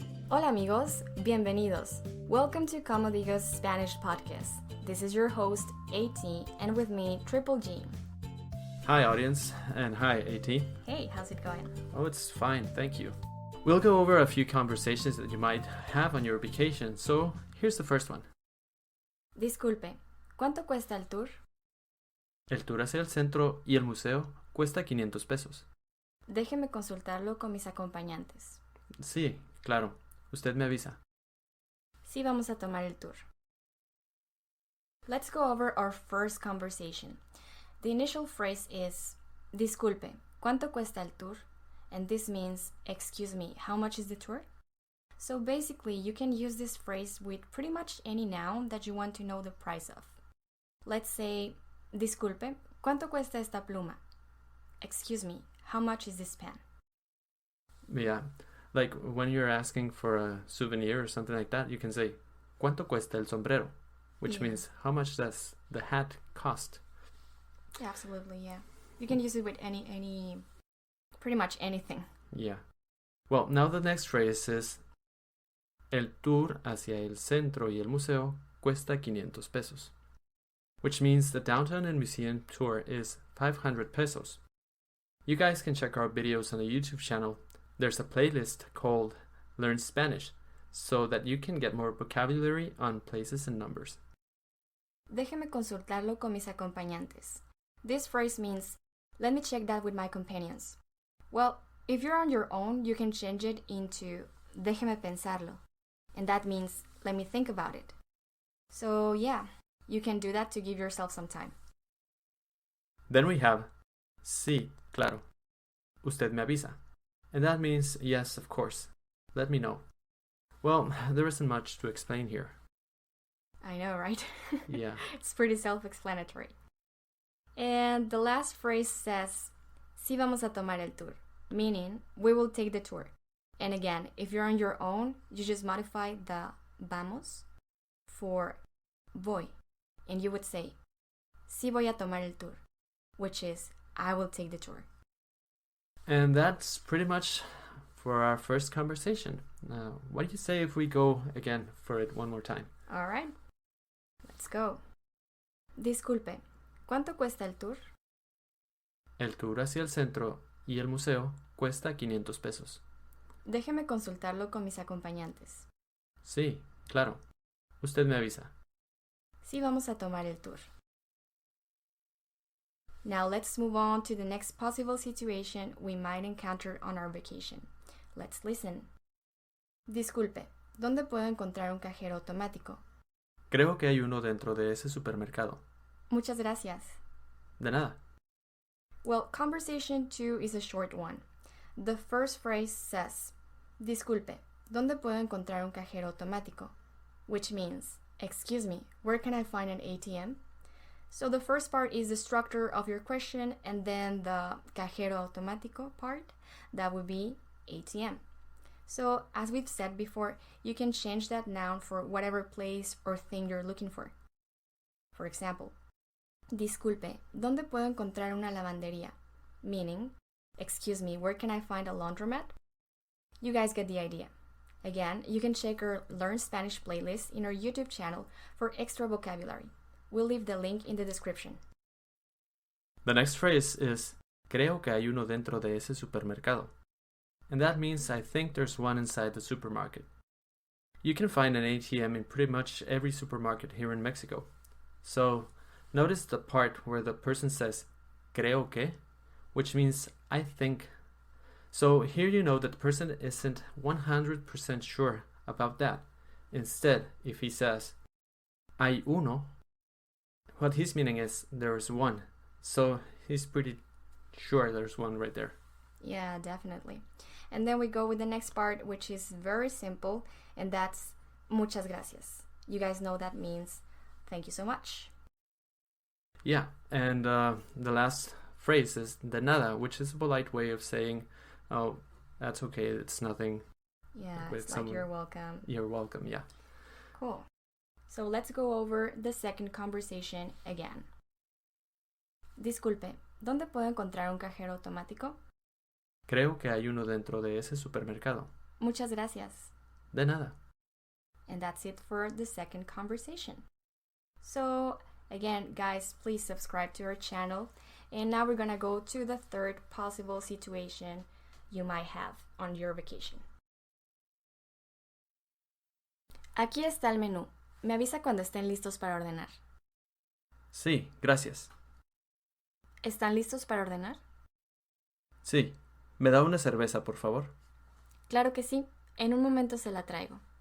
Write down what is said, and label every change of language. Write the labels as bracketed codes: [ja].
[es] Hola amigos, bienvenidos. [en] Welcome to Como Digo's Spanish podcast. This is your host, AT, and with me, Triple G. Hi audience, and hi AT. Hey, how's it going? Oh, it's fine, thank you. We'll go over a few conversations that you might have on your vacation, so here's the first one. [es] Disculpe, ¿cuánto cuesta el tour? El tour hacia el centro y el museo cuesta 500 pesos. Déjeme consultarlo con mis acompañantes. Sí, claro. Usted me avisa. Sí, vamos a tomar el tour. [en] Let's go over our first conversation. The initial phrase is, [es] disculpe, ¿cuánto cuesta el tour? [en] And this means, excuse me, how much is the tour? So basically, you can use this phrase with pretty much any noun that you want to know the price of. Let's say, [es] disculpe, ¿cuánto cuesta esta pluma? [en] Excuse me, how much is this pen? Yeah, like when you're asking for a souvenir or something like that, you can say, [es] ¿cuánto cuesta el sombrero? [en] Which means, how much does the hat cost? Yeah, absolutely, yeah. You can use it with pretty much anything. Yeah. Well, now the next phrase is, [es] el tour hacia el centro y el museo cuesta 500 pesos. [en] Which means the downtown and museum tour is 500 pesos. You guys can check our videos on the YouTube channel. There's a playlist called Learn Spanish, so that you can get more vocabulary on places and numbers. [es] Déjeme consultarlo con mis acompañantes. [en] This phrase means, let me check that with my companions. Well, if you're on your own, you can change it into, [es] déjeme pensarlo. [en] And that means, let me think about it. So yeah, you can do that to give yourself some time. Then we have, [es] sí, claro. Usted me avisa. [en] And that means, yes, of course. Let me know. Well, there isn't much to explain here. I know, right? Yeah. It's pretty self-explanatory. And the last phrase says, [es] sí vamos a tomar el tour, [en] meaning we will take the tour. And again, if you're on your own, you just modify the vamos for voy. And you would say, [es] sí voy a tomar el tour, [en] which is, I will take the tour. And that's pretty much for our first conversation. What do you say if we go again for it one more time? All right, let's go. [es] Disculpe, ¿cuánto cuesta el tour? El tour hacia el centro y el museo cuesta 500 pesos. Déjeme consultarlo con mis acompañantes. Sí, claro. Usted me avisa. Sí, vamos a tomar el tour. [en] Now let's move on to the next possible situation we might encounter on our vacation. Let's listen. [es] Disculpe, ¿dónde puedo encontrar un cajero automático? Creo que hay uno dentro de ese supermercado. Muchas gracias. De nada. [en] Well, conversation 2 is a short one. The first phrase says, [es] disculpe, ¿dónde puedo encontrar un cajero automático? [en] Which means, excuse me, where can I find an ATM? So the first part is the structure of your question, and then the cajero automático part, that would be ATM. So as we've said before, you can change that noun for whatever place or thing you're looking for. For example, [es] disculpe, ¿dónde puedo encontrar una lavandería? [en] Meaning, excuse me, where can I find a laundromat? You guys get the idea. Again, you can check our Learn Spanish playlist in our YouTube channel for extra vocabulary. We'll leave the link in the description. The next phrase is, [es] creo que hay uno dentro de ese supermercado. [en] And that means I think there's one inside the supermarket. You can find an ATM in pretty much every supermarket here in Mexico. So, notice the part where the person says, [es] creo que, [en] which means I think. So here you know that the person isn't 100% sure about that. Instead, if he says, [es] hay uno, [en] what he's meaning is there's one. So he's pretty sure there's one right there. Yeah, definitely. And then we go with the next part, which is very simple, and that's [es] muchas gracias. [en] You guys know that means thank you so much. Yeah, and the last phrase is [es] de nada, [en] which is a polite way of saying, oh, that's okay, it's nothing. Yeah, it's like you're welcome. You're welcome, yeah. Cool. So let's go over the second conversation again. [es] Disculpe, ¿dónde puedo encontrar un cajero automático? Creo que hay uno dentro de ese supermercado. Muchas gracias. De nada. [en] And that's it for the second conversation. So, again, guys, please subscribe to our channel. And now we're gonna go to the third possible situation you might have on your vacation. [es] Aquí está el menú. Me avisa cuando estén listos para ordenar. Sí, gracias. ¿Están listos para ordenar? Sí. ¿Me da una cerveza, por favor? Claro que sí. En un momento se la traigo.